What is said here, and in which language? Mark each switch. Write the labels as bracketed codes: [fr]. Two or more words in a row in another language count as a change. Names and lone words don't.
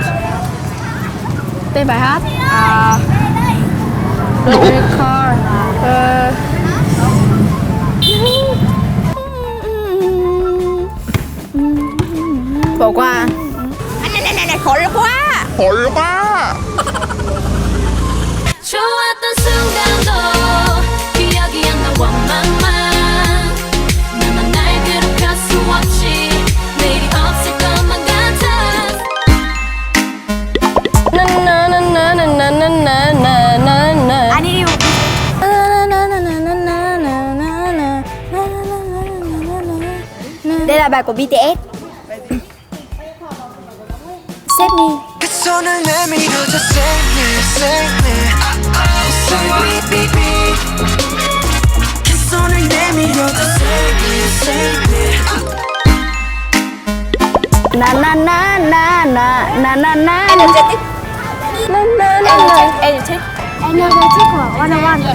[vi] tên bài hát. Record. Bỏ qua. khó quá. Hỏi quá. [ko] 좋았던 순간도 기억이 안 나와 맘만 나만 날 괴롭힐 수 없이 내일이 없을 것만 같아 나나나나나나나나나. 아니. [vi] Đây là bài của BTS. [en] Save me. [ko] 손을 내밀어줘 [en] save me save me save me baby [ko] 그 손을 내밀어줘 [en] save me save me 나나나나나나나나. [ko] Energetic. 나나나나. Energetic. [vi] 에너제틱 của 101.